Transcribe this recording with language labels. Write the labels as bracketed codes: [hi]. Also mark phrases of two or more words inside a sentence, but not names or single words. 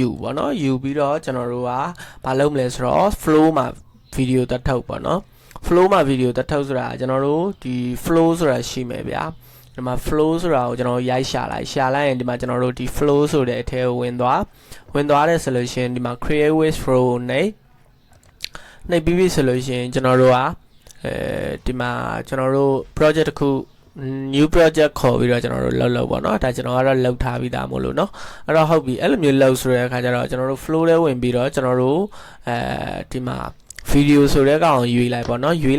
[my] ယူပေါ့နော်ယူပြီးတော့ကျွန်တော်တို့ကမလုပ်မလဲဆိုတော့ flow မှာ video တက်ထုတ်ပေါ့နော် flow မှာ video တက်ထုတ်ဆိုတာကျွန်တော်တို့ဒီ flow ဆိုတာရှိမယ်ဗျာဒီမှာ flow ဆိုတာကိုကျွန်တော်ရိုက်ရှာလိုက်ရင်ဒီမှာကျွန်တော်တို့ဒီ flow ဆိုတဲ့အထဲကိုဝင်သွားတဲ့ solution ဒီမှာ [en] create with flow [my] နဲ့ပြီးပြီဆိုလို့ရှိရင်ကျွန်တော်တို့က ဒီမှာကျွန်တော်တို့ project တစ်ခု [en] new project [my] ခေါ်ပြီးတော့ကျွန်တော်တို့လောက်ပေါ့နော်ဒါကျွန်တော်ကတော့လောက်ထားပြီးသားမို့လို့နော်အဲ့တော့ဟုတ်ပြီအဲ့လိုမျိုးလောက်ဆိုတဲ့အခါကျတော့ကျွန်တော်တို့ flow ထဲဝင်ပြီးတော့ကျွန်တော်တို့ဒီမှာ video ဆိုတဲ့ကောင်ရွေးလိုက်ပေါ့နော်ရွေး